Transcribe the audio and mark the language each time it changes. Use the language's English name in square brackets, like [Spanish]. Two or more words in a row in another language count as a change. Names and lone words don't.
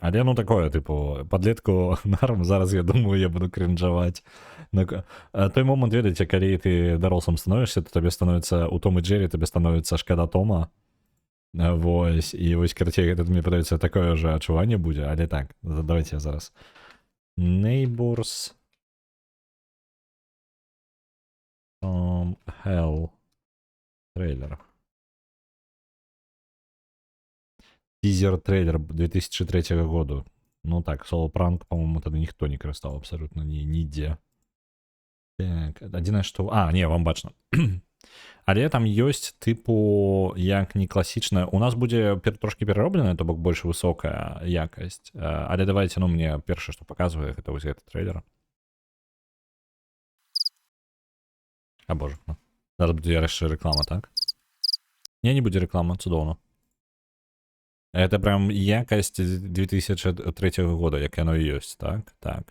[Belarusian] Але ну такое, типу, падлетку нарм, зараз я думаю, я буду кринжаваць. Той момант, ведаеце, калі ты дарослым становішся, то табе становіцца, у Том і Джері табе становіцца шкада Тома. Вось, і вось, карацей, гэта, мне падаецца, такое же адчуванне будзе, але так, давайте зараз. Neighbors from Hell трейлер. [Russian] Тизер-трейлер 2003 года. Ну так, слово пранк, по-моему, тогда никто не користав абсолютно нигде. Так, [Belarusian] адзінае, што... А, не, вам бачно. Але там ёсць, типу, як не класічная... У нас будзе трошки пераробленая, то бок больш высокая якасць. Але давайте, ну, мне першае, што паказвае, гэта вось гэты трейлер. А боже, ну. Зараз будзе яшчэ реклама, так? Не будзе реклама, цудоўна. [Russian] Это прям якость 2003 года, як оно и есть, так? Так.